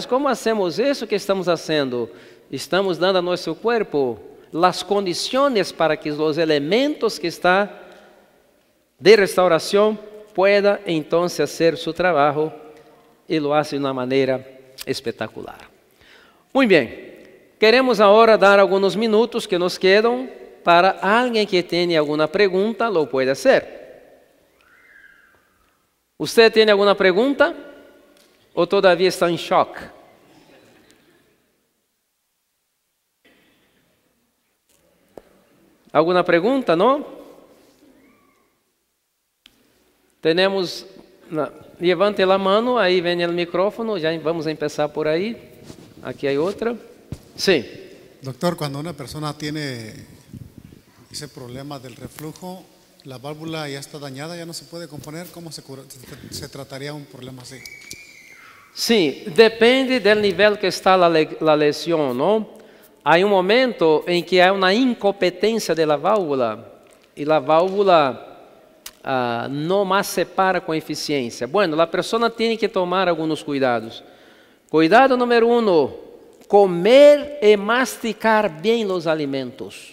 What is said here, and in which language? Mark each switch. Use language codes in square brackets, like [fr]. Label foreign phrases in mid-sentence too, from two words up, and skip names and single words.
[pt] Como hacemos isso? O que estamos fazendo? Estamos dando a nosso corpo as condições para que os elementos que estão de restauração puedan então fazer seu trabalho, e [es] lo hace [pt] de uma maneira espetacular. Muito bem, queremos agora dar alguns minutos que nos quedam para alguém que tenha alguma pergunta, lo pode fazer. ¿Usted tem alguma pergunta? Ou todavia está em choque? ¿Alguna pergunta, não? Temos... Levante a mão, aí vem o micrófono, já vamos começar por aí. Aqui há outra. Sim. [es] Doctor, cuando una persona tiene ese problema del reflujo, la válvula ya está dañada, ya no se puede componer, ¿cómo se trataría un problema así? [pt] Sim, depende do nível que está a lesão, não? Há momento em que há uma incompetência da válvula e a válvula não mais separa com eficiência. Bueno, a pessoa tem que tomar alguns cuidados. Cuidado número 1, comer e masticar bem os alimentos.